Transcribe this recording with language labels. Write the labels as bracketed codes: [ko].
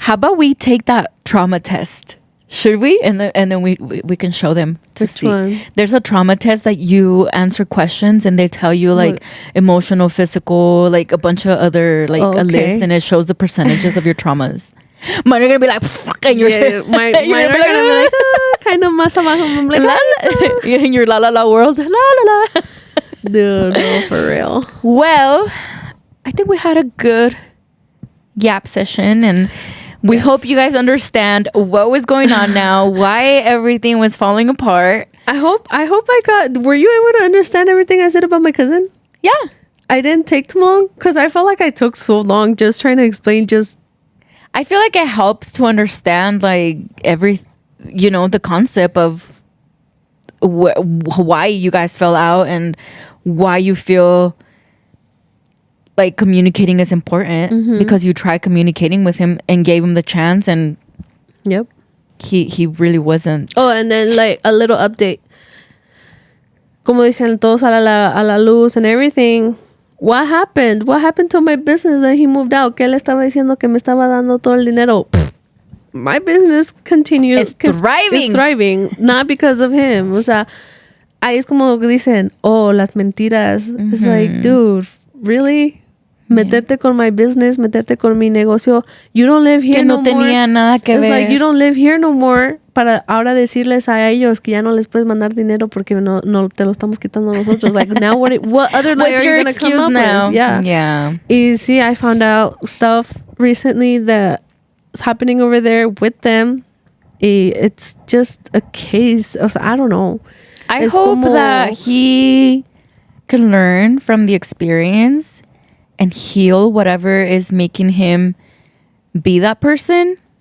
[en] How about we take that trauma test? Should we? And then we can show them to Which see. one? There's a trauma test that you answer questions and they tell you like emotional, physical, like a bunch of other, like a list, and it shows the percentages of your traumas. Mine are gonna be like, and mine are gonna be like, kind of [es] más abajo. [en] I'm like, in your la la la world, la la la. Dude, no, for real. Well, I think we had a good gap session, and we hope you guys understand what was going on now, why everything was falling apart. I hope I got. Were you able to understand everything I said about my cousin? Yeah, I didn't take too long, because I felt like I took so long just trying to explain. I feel like it helps to understand like the concept of why you guys fell out and why you feel like communicating is important, because you tried communicating with him and gave him the chance, and he really wasn't. Oh, and then like a little update. [es] Como dicen todos a la luz [en] and everything. What happened? What happened to my business that he moved out? [es] Que él estaba diciendo que me estaba dando todo el dinero. [en] Pfft. My business continues. It's thriving. It's thriving. Not because of him. [es] O sea, ahí es como que dicen, oh, las mentiras. [en] It's like, dude, really? [es] Meterte con [en] my business, [es] meterte con mi negocio. [en] You don't live here no more. [es] Que no tenía nada que ver. [en] It's like, you don't live here no more. [es] Para ahora decirles a ellos que ya no les puedes mandar dinero porque no te lo estamos quitando nosotros. [en] Like, now what other lie are you going to come up now? with? Yeah. Y see, I found out stuff recently that's happening over there with them. It's just a case. [es] O sea, [en] I don't know. I hope that he can learn from the experience and heal whatever is making him be that person.